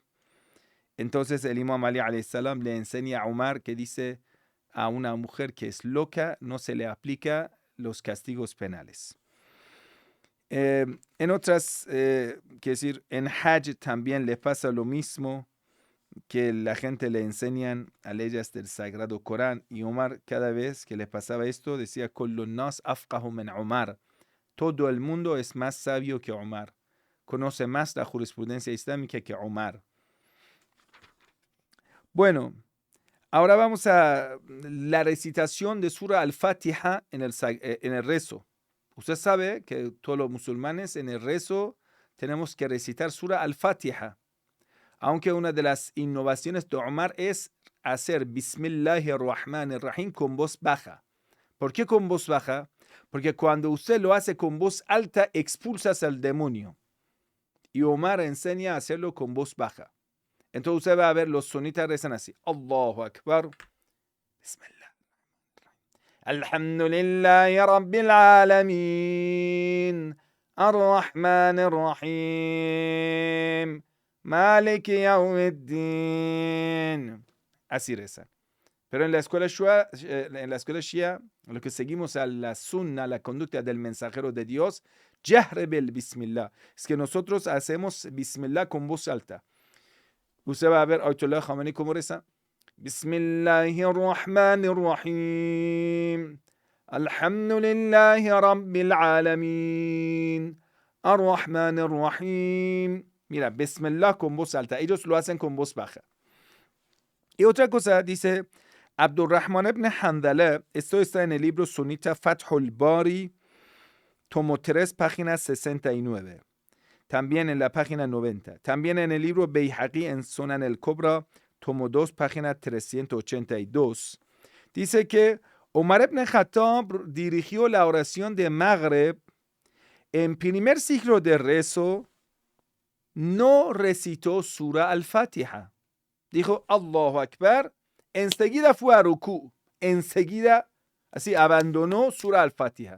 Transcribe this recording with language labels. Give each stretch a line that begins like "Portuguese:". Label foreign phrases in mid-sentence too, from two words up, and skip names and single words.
Spanish: Entonces el Imam Ali
Arabic: عليه السلام
Spanish: le enseña a Omar que dice a una mujer que es loca no se le aplica los castigos penales. En otras, que decir, en Hajj también le pasa lo mismo, que la gente le enseñan a leyes del Sagrado Corán, y Omar cada vez que le pasaba esto decía,
Arabic: كل الناس أفقه من عمر.
Spanish: Todo el mundo es más sabio que Omar. Conoce más la jurisprudencia islámica que Omar. Bueno, ahora vamos a la recitación de Sura al-Fatiha en el rezo. Usted sabe que todos los musulmanes en el rezo tenemos que recitar Sura al-Fatiha. Aunque una de las innovaciones de Omar es hacer
Arabic: بسم الله الرحمن الرحيم
Spanish: con voz baja. ¿Por qué con voz baja? Porque cuando usted lo hace con voz alta, expulsas al demonio. Y Omar enseña a hacerlo con voz baja. Entonces usted va a ver los sonitas rezan así.
Arabic: الله أكبر. بسم الله. الحمد لله رب العالمين. الرحمن الرحيم. مالك يوم الدين.
Spanish: Así reza. Pero en la escuela Shia, lo que seguimos a la sunna, la conducta del mensajero de Dios,
Arabic: جهر ب بسم الله.
Spanish: Es que nosotros hacemos Bismillah con voz alta. Usted va a ver Ayatollah Khamenei cómo reza.
Arabic: بسم الله الرحمن الرحيم. الحمد لله رب العالمين. الرحمن الرحيم.
Spanish: Mira, Bismillah con voz alta. Ellos lo hacen con voz baja. Y otra cosa, dice Abdurrahman ibn Handala, esto está en el libro sunita Fathul Bari, tomo 3, página 69. También en la página 90. También en el libro Bayhaqi en Sunan al-Kubra, tomo 2, página 382. Dice que Omar ibn Khattab dirigió la oración de Maghrib en primer siglo de rezo, no recitó Sura al-Fatiha. Dijo
Arabic: الله أكبر,
Spanish: enseguida fue a Rukú, enseguida así abandonó Sura al-Fatiha.